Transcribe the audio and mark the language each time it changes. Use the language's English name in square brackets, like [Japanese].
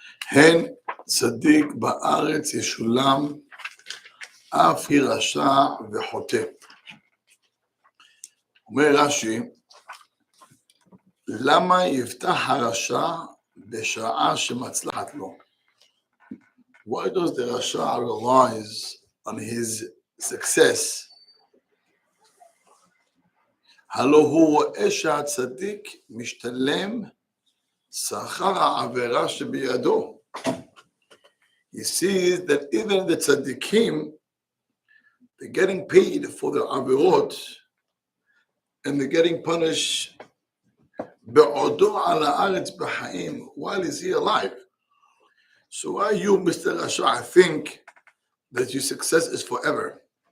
[Hebrew] הן צדיק בארץ ישולם, אף היא רשע וחוטא. אומר רש"י, למה יבטח הרשע בשעה שמצלחת לו? [English] Why does the rasha relies on his success? [Hebrew] הלא הוא רואה שהצדיק משתלם שכר העבירה שבידו. [English] He sees that even the tzaddikim, they're getting paid for their avirot and they're getting punished [Hebrew] בעודו על הארץ בחיים [English] while is he alive. So why you, Mr. Rasha, think that your success is forever?